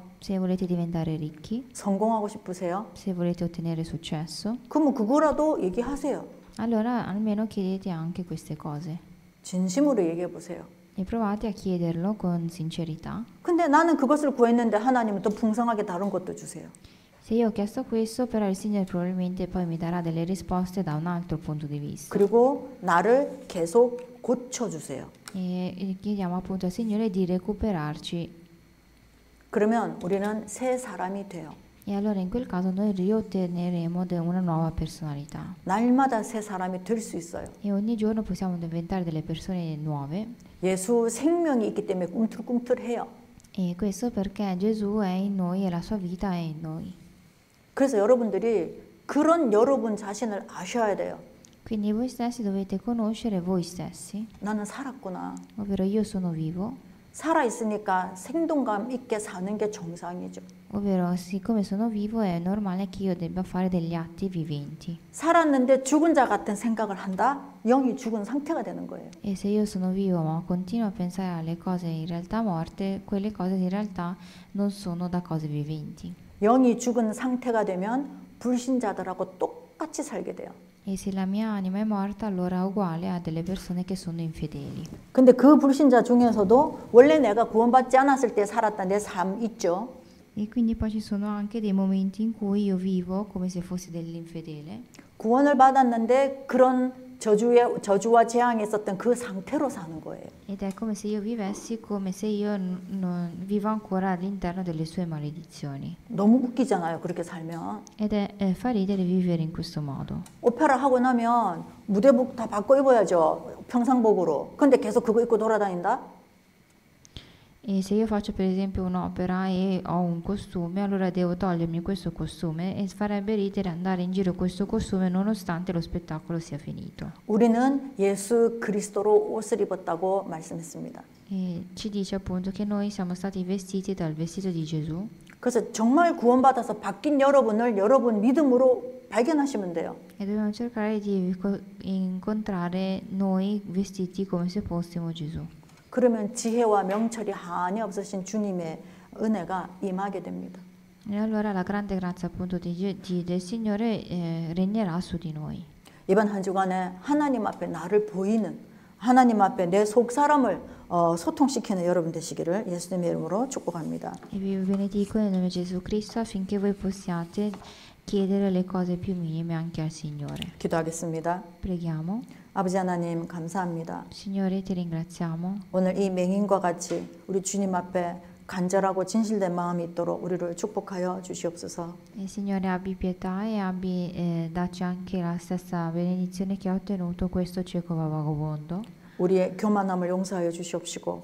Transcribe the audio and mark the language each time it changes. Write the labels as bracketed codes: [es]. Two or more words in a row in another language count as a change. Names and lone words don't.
[it] Se volete diventare ricchi, [ko] 성공하고 싶으세요? [it] se volete ottenere successo, [ko] 그러면 그거라도 얘기하세요. [it] allora almeno chiedete anche queste cose [ko] 진심으로 얘기해 보세요. [it] e provate a chiederlo con sincerità. [ko] 근데 나는 그것을 구했는데 하나님은 또 풍성하게 다른 것도 주세요. [it] Se io ho chiesto questo, però il Signore probabilmente poi mi darà delle risposte da un altro punto di vista. [ko] 그리고 나를 계속 고쳐주세요. [it] E chiediamo appunto al Signore di recuperarci. [ko] 그러면 우리는 새 사람이 돼요. [it] E allora in quel caso noi riotteneremo una nuova personalità. [ko] 날마다 새 사람이 될 수 있어요. [it] E ogni giorno possiamo diventare delle persone nuove. [ko] 예수 생명이 있기 때문에 꿈틀꿈틀해요. [it] E questo perché Gesù è in noi e la sua vita è in noi. [ko] 그래서 여러분들이 그런 여러분 자신을 아셔야 돼요. [it] Quindi voi stessi dovete conoscere voi stessi, [ko] 나는 살았구나. [it] ovvero io sono vivo, [ko] 살아있으니까 생동감 있게 사는 게 정상이죠. [it] ovvero siccome sono vivo è normale che io debba fare degli atti viventi. [ko] 살았는데 죽은 자 같은 생각을 한다? 영이 죽은 상태가 되는 거예요. [it] E se io sono vivo ma continuo a pensare alle cose in realtà morte, quelle cose in realtà non sono da cose viventi. [ko] 영이 죽은 상태가 되면 불신자들하고 똑같이 살게 돼요. [it] E se la mia anima è morta, allora è uguale a delle persone che sono infedeli. [ko] 근데 그 불신자 중에서도 원래 내가 구원받지 않았을 때 살았던 내 삶 있죠. [it] E quindi poi ci sono anche dei momenti in cui io vivo come se fossi dell'infedele. [ko] 구원을 받았는데 그런 저주와 재앙이 있었던 그 상태로 사는 거예요. [it] Ed è come se io vivessi come se io non vivo ancora all'interno delle sue maledizioni. [ko] 너무 웃기잖아요. 그렇게 살면. [it] Ed fa ridere vivere in questo modo. [ko] 오페라 하고 나면 무대복 다 바꿔 입어야죠. 평상복으로. 근데 계속 그거 입고 돌아다닌다? [it] E se io faccio per esempio un'opera e ho un costume, allora devo togliermi questo costume e farebbe ridere andare in giro con questo costume nonostante lo spettacolo sia finito. [ko] 우리는 예수 그리스도로 옷을 입었다고 말씀했습니다. [it] E ci dice appunto che noi siamo stati vestiti dal vestito di Gesù. [ko] 그래서 정말 구원받아서 바뀐 여러분을 여러분 믿음으로 발견하시면 돼요. [it] E dobbiamo cercare di incontrare noi vestiti come se fossimo Gesù. [ko] 그러면 지혜와 명철이 한이 없으신 주님의 은혜가 임하게 됩니다. [it] E allora la grande grazia appunto del Signore regnerà su di noi. [ko] 이번 한 주간에 하나님 앞에 나를 보이는 하나님 앞에 내 속 사람을 소통시키는 여러분 되시기를 예수님의 이름으로 축복합니다. [it] E vi benedico nel nome di Gesù Cristo affinché voi possiate chiedere le cose più minime anche al Signore. [ko] 기도하겠습니다. [it] Preghiamo. [ko] 아버지 하나님 감사합니다. [it] Signore, ti ringraziamo. [ko] 오늘 이 맹인과 같이 우리 주님 앞에 간절하고 진실된 마음이 있도록 우리를 축복하여 주시옵소서. [it] E Signore, abbi pietà e dacci anche la stessa benedizione che ha ottenuto questo cieco vagabondo. [ko] 우리의 교만함을 용서하여 주시옵시고